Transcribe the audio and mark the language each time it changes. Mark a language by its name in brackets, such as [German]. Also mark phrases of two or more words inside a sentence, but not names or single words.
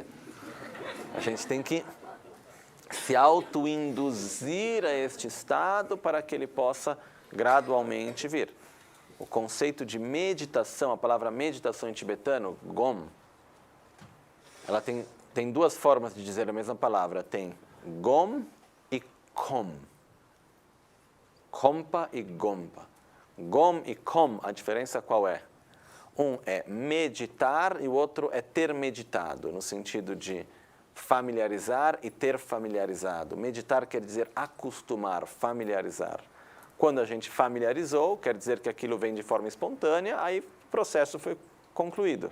[Portuguese] A gente tem que se auto-induzir a este estado para que ele possa gradualmente vir. O conceito de meditação, a palavra meditação em tibetano, gom, ela tem duas formas de dizer a mesma palavra. Tem gom e kom. Kompa e gompa. Gom e kom, a diferença qual é? Um é meditar e o outro é ter meditado, no sentido de familiarizar e ter familiarizado. Meditar quer dizer acostumar, familiarizar. Quando a gente familiarizou, quer dizer que aquilo vem de forma espontânea, aí o processo foi concluído.